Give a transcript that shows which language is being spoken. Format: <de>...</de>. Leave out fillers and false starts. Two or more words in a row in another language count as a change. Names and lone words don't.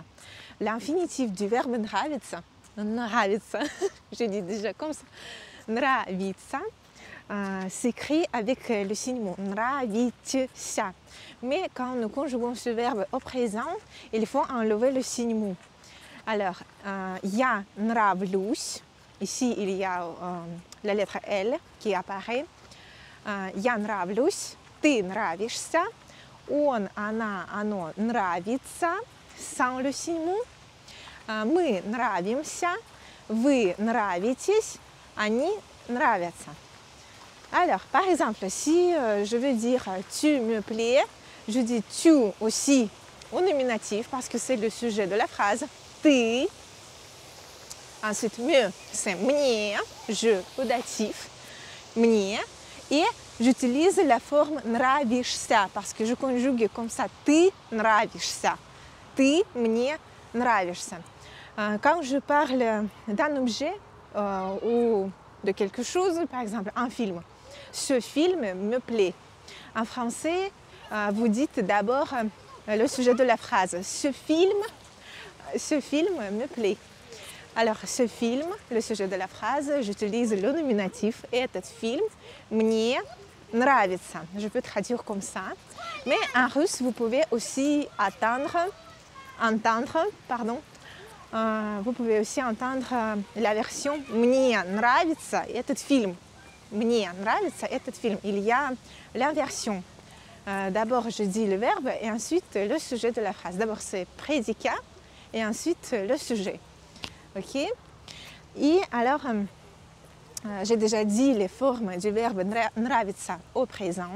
<fr>L'infinitif du verbe нравится, je dis déjà comme ça, нравится, s'écrit avec le signe mot нравится. Mais quand nous conjuguons ce verbe au présent, il faut enlever le signe mot. Alors,</fr> <ru>я нравлюсь,</ru> <fr>ici il y a la lettre L qui apparaît.</fr> <ru>Я нравлюсь, ты нравишься, он, она, оно нравится,</ru> <fr>sans le signe mot.</fr> <ru>Мы нравимся, вы нравитесь, они нравятся.</ru> <fr>Alors, par exemple, si je veux dire tu me plais, je dis tu aussi au nominatif parce que c'est le sujet de la phrase. Ты. Ensuite, me, c'est мне, je au datif, мне. Et j'utilise la forme нравишься parce que je conjugue comme ça.</fr> <ru>Ты нравишься. Ты мне нравишься.</ru> <fr>Quand je parle d'un objet ou de quelque chose, par exemple un film, ce film me plaît. En français, vous dites d'abord le sujet de la phrase. Ce film me plaît. Alors, ce film, le sujet de la phrase, j'utilise le nominatif</fr> <ru>этот film мне нравится.</ru> <fr>Je peux traduire comme ça. Mais en russe, vous pouvez aussi vous pouvez aussi entendre la version</fr> <ru>мне нравится этот film. Мне нравится этот film.</ru> <fr>Il y a l'inversion. D'abord, je dis le verbe et ensuite le sujet de la phrase. D'abord, c'est prédicat et ensuite le sujet. Ok? Et alors, j'ai déjà dit les formes du verbe нравится au présent.</fr>